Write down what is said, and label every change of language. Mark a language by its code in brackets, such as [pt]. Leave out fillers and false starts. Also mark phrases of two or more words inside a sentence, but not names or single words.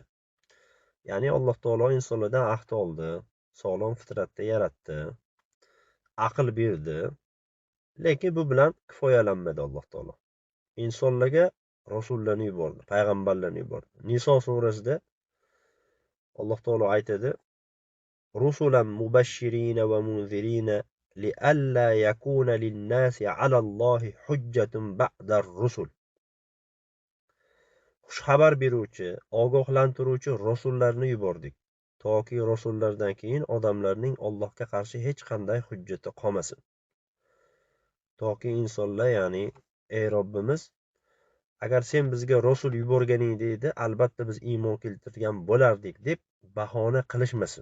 [uz] Ya'ni Alloh taolo insonlardan ahd oldi, sog'lom fitratda yaratdi, aql berdi, lekin bu bilan kifoyalanmadi Alloh taolo. İnsonlarga rasullarni yubordi, payg'ambarlarni yubordi. Niso surasida Alloh taolo aytadi: [ar] "رسلا مبشرين ومنذرين لئلا يكون للناس على الله حجة بعد الرسل." [uz] Xushxabar beruvchi, ogohlantiruvchi rasullarni yubordik, toki rasullardan keyin odamlarning Allohga qarshi hech qanday hujjati qolmasin. Toki insonlar, ya'ni ey Robbimiz, agar sen bizga rasul yuborganing deydi, albatta biz iymon keltirgan bo'lardik deb bahona qilishmasin.